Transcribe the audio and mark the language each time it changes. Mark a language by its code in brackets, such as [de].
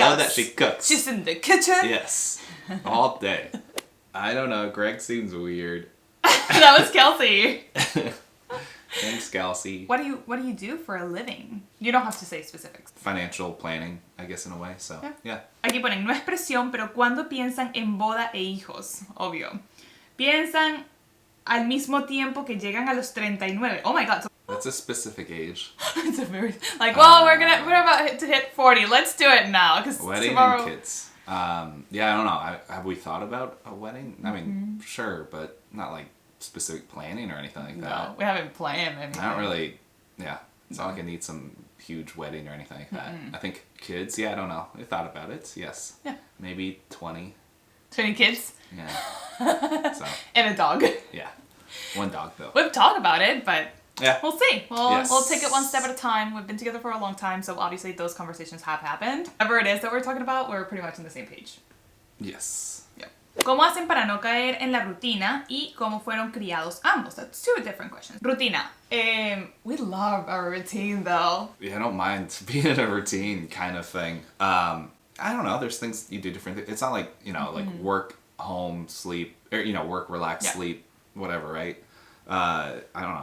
[en] I love that she cooks. She's in the kitchen. Yes, all day. I don't know. Greg seems weird. That was Kelsey. Thanks, Kelsey. What do you do for a living? You don't have to say specifics. Financial planning, I guess, in a way. So yeah. [es] Aquí ponen, no es presión, pero cuando piensan en boda e hijos, obvio. Piensan al mismo tiempo que llegan a los 39. [en] Oh my god. So That's a specific age. it's a very, like, well, we're about to hit 40. Let's do it now, because Wedding tomorrow. and kids. Yeah, I don't know. Have we thought about a wedding? I mean, sure, but not like specific planning or anything like that. No, we haven't planned anything. I don't really, yeah. It's not like I need some huge wedding or anything like that. I think kids, yeah, I don't know. I thought about it, yes. Yeah. Maybe 20. 20 kids. Yeah. So. And a dog. Yeah. One dog, though. We've talked about it, but yeah. we'll see. Yes. We'll take it one step at a time. We've been together for a long time, so obviously those conversations have happened. Whatever it is that we're talking about, we're pretty much on the same page. Yes. Yep. [es] ¿Cómo hacen para no caer en la rutina y cómo fueron criados ambos? [en] That's two different questions. Rutina. We love our routine, though. Yeah, I don't mind being in a routine kind of thing. I don't know. There's things you do different. It's not like, you know, like work, home, sleep, or, you know, work, relax, sleep, whatever, right? I don't know.